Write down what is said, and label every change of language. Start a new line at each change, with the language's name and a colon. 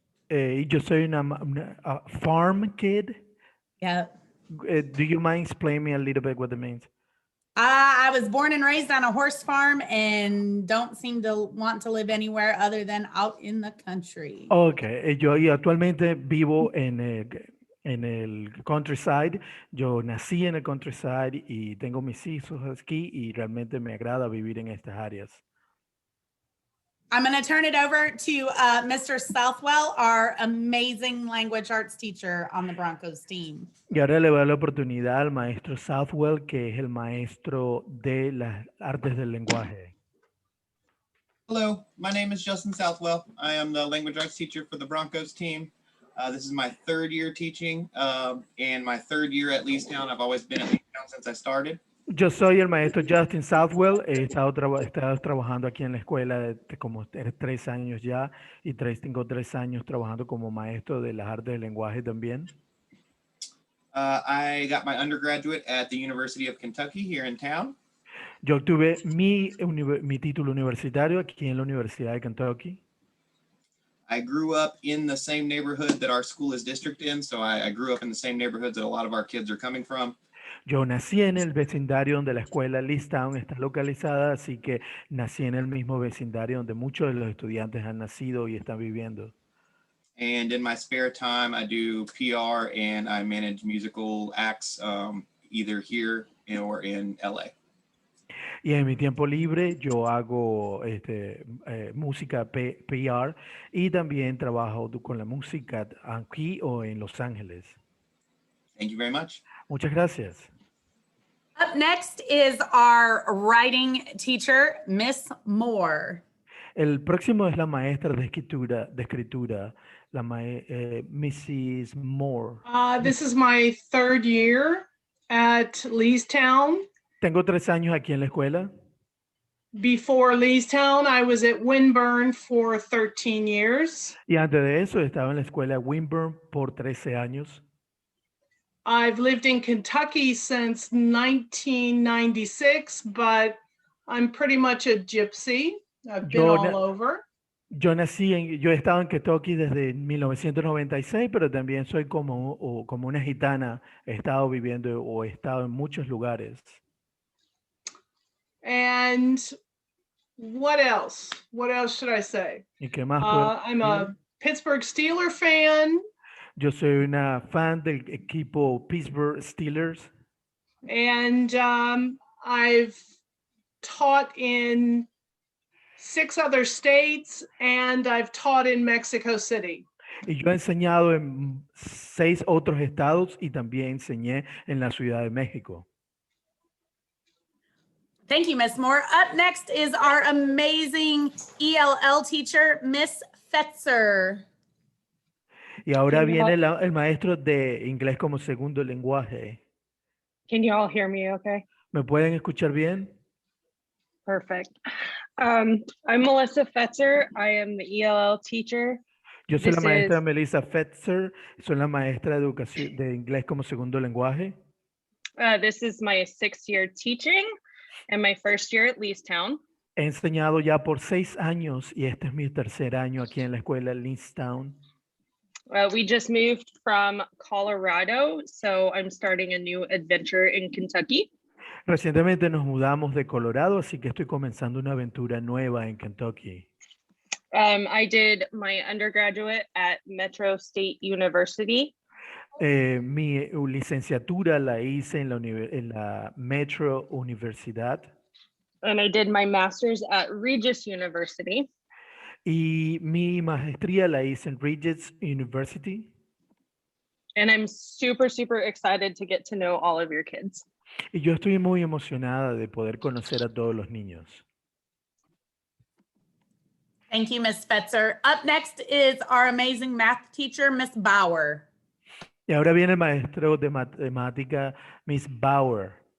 Spanish: Y yo soy una
English: farm kid. Yeah. Do you mind explaining me a little bit what it means? I was born and raised on a horse farm and don't seem to want to live anywhere other than out in the country.
Spanish: Okay, yo actualmente vivo en el countryside. Yo nací en el countryside y tengo mis hijos aquí y realmente me agrada vivir en estas áreas.
English: I'm going to turn it over to Mr. Southwell, our amazing language arts teacher on the Broncos team.
Spanish: Y ahora le voy a dar la oportunidad al maestro Southwell, que es el maestro de las artes del lenguaje.
English: Hello, my name is Justin Southwell. I am the language arts teacher for the Broncos team. This is my 3rd year teaching and my 3rd year at Leestown. I've always been at Leestown since I started.
Spanish: Yo soy el maestro Justin Southwell. He estado trabajando aquí en la escuela como 3 años ya y tengo 3 años trabajando como maestro de las artes del lenguaje también.
English: I got my undergraduate at the University of Kentucky here in town.
Spanish: Yo obtuve mi título universitario aquí en la Universidad de Kentucky.
English: I grew up in the same neighborhood that our school is district in, so I grew up in the same neighborhoods that a lot of our kids are coming from.
Spanish: Yo nací en el vecindario donde la escuela Leestown está localizada, así que nací en el mismo vecindario donde muchos de los estudiantes han nacido y están viviendo.
English: And in my spare time, I do PR and I manage musical acts either here or in LA.
Spanish: Y en mi tiempo libre yo hago música PR y también trabajo con la música aquí o en Los Ángeles.
English: Thank you very much.
Spanish: Muchas gracias.
English: Up next is our writing teacher, Miss Moore.
Spanish: El próximo es la maestra de escritura, la Mrs. Moore.
English: This is my third year at Leestown.
Spanish: Tengo 3 años aquí en la escuela.
English: Before Leestown, I was at Winburn for 13 years.
Spanish: Y antes de eso estaba en la escuela Winburn por 13 años.
English: I've lived in Kentucky since 1996, but I'm pretty much a gypsy. I've been all over.
Spanish: Yo he estado en Kentucky desde 1996, pero también soy como una gitana. He estado viviendo o he estado en muchos lugares.
English: And what else? What else should I say?
Spanish: ¿Y qué más?
English: I'm a Pittsburgh Steelers fan.
Spanish: Yo soy una fan del equipo Pittsburgh Steelers.
English: And I've taught in 6 other states and I've taught in Mexico City.
Spanish: Y yo he enseñado en 6 otros estados y también enseñé en la Ciudad de México.
English: Thank you, Miss Moore. Up next is our amazing ELL teacher, Miss Fetzer.
Spanish: Y ahora viene el maestro de inglés como segundo lenguaje.
English: Can you all hear me okay?
Spanish: ¿Me pueden escuchar bien?
English: Perfect. I'm Melissa Fetzer. I am the ELL teacher.
Spanish: Yo soy la
English: This
Spanish: maestra
English: is-
Spanish: Melissa Fetzer. Soy la maestra de educación de inglés como segundo lenguaje.
English: This is my 6th year teaching and my 1st year at Leestown.
Spanish: He enseñado ya por 6 años y este es mi 3er año aquí en la escuela Leestown.
English: We just moved from Colorado, so I'm starting a new adventure in Kentucky.
Spanish: Recientemente nos mudamos de Colorado, así que estoy comenzando una aventura nueva en Kentucky.
English: I did my undergraduate at Metro State University.
Spanish: Mi licenciatura la hice en la Metro Universidad.
English: And I did my master's at Regis University.
Spanish: Y mi maestría la hice en Regis University.
English: And I'm super, super excited to get to know all of your kids.
Spanish: Y yo estoy muy emocionada de poder conocer a todos los niños.
English: Thank you, Miss Fetzer. Up next is our amazing math teacher, Miss Bauer.
Spanish: Y ahora viene el maestro de matemática, Miss Bauer.